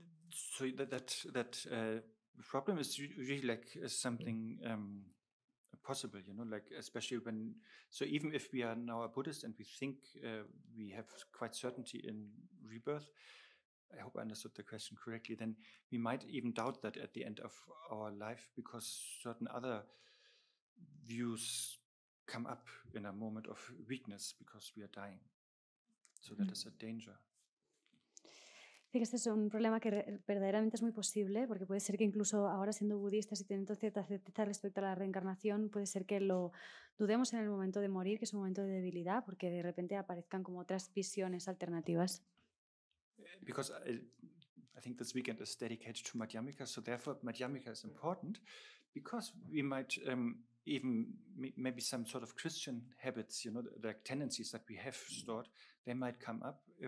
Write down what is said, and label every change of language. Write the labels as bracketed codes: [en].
[en] So that problem is really like something possible, you know, like especially when, so even if we are now a Buddhist and we think we have quite certainty in rebirth, I hope I understood the question correctly, then we might even doubt that at the end of our life because certain other views come up in a moment of weakness because we are dying. So that is a danger. [es] Dice que este es un problema que verdaderamente es muy posible, porque puede ser que incluso ahora siendo budistas y teniendo cierta certeza respecto a la reencarnación, puede ser que lo dudemos en el momento de morir, que es un momento de debilidad, porque de repente aparezcan como otras visiones alternativas. [en] Because I think this weekend is dedicated to Madhyamika, so therefore Madhyamika is important, because we might even maybe some sort of Christian habits, you know, like tendencies that we have stored, they might come up